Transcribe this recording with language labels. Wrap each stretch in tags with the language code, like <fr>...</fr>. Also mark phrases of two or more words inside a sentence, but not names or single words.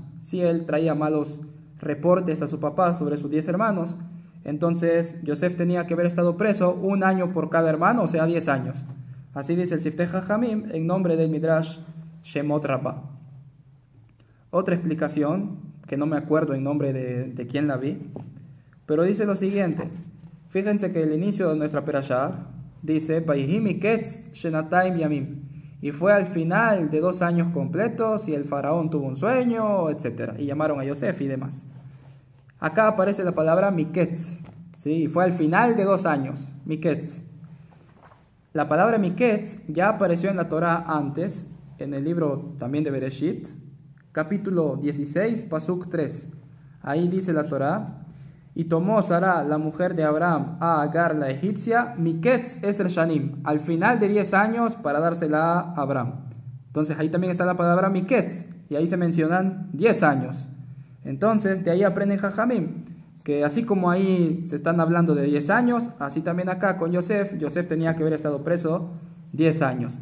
<es>Si él traía malos reportes a su papá sobre sus 10 hermanos, entonces Yosef tenía que haber estado preso 1 año por cada hermano, o sea 10 años. Así dice el Siftei Jajamim en nombre del Midrash Shemot Rabbah. Otra explicación, que no me acuerdo en nombre de quién la vi, pero dice lo siguiente. Fíjense que el inicio de nuestra Perashá dice</es> <he>ויהי מקץ שנתיים ימים,</he> <es>y fue al final de 2 años completos y el faraón tuvo un sueño, etc. Y llamaron a Yosef y demás. Acá aparece la palabra miketz, ¿sí? Y fue al final de 2 años, miketz. La palabra miketz ya apareció en la Torá antes, en el libro también de Bereshit, capítulo 16, pasuk 3. Ahí dice la Torá: y tomó Sara, la mujer de Abraham, a Agar la egipcia,</es> <he>מקץ עשר שנים,</he> <es>al final de 10 años para dársela a Abraham. Entonces ahí también está la palabra miketz, y ahí se mencionan 10 años. Entonces de ahí aprenden Jajamim que así como ahí se están hablando de 10 años, así también acá con Yosef, Yosef tenía que haber estado preso 10 años.</es>